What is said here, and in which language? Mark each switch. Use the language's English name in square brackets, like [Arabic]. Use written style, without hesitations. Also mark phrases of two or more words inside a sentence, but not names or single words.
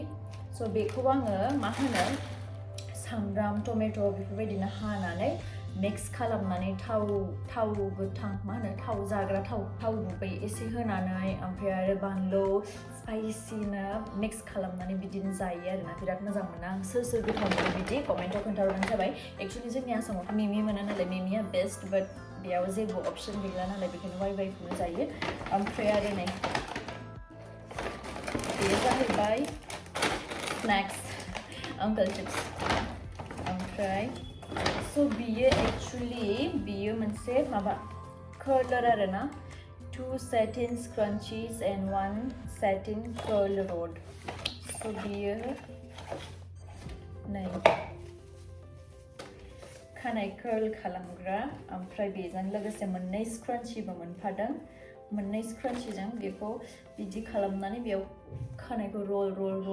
[Bodo] स' बेखौ आङो मा होनो सामब्राम टमेट' बेफोरबायदिनो हानानै मिक्स खालामनानै थाव गोथां मा होनो थाव जाग्रा थाव गुबै एसे होनानै ओमफ्राय आरो बानलु स्पाइसिनो मिक्स खालामनानै बिदिनो जायो आरोना बिराद मोजां मोनो आं सोर गोथाव मोनो बिदि कमेन्टआव खोन्थाहरबानो जाबाय एक्चुअलि जोंनि आसामावथ' मिमि मोनो नालाय मिमिया बेस्ट बाट बेयाव जेबो अपसन गैला नालाय बेखायनो वाइखौनो जायो ओमफ्राय आरो नै बेयो जाहैबाय स्नैक्स अंकल चिप्स ओमफ्राय स' बियो एक्चुअलि बियो मोनसे माबा कर्लर आरोना [English] 2 satin scrunchies and 1 satin curl rod [Bodo] स' बियो नै खानाय कर्ल खालामग्रा ओमफ्राय बेजों लोगोसे मोननै स्क्रन्चिबो मोनफादों मोननै स्क्रन्चिजों बेखौ बिदि खालामनानै बेयाव खानायखौ रल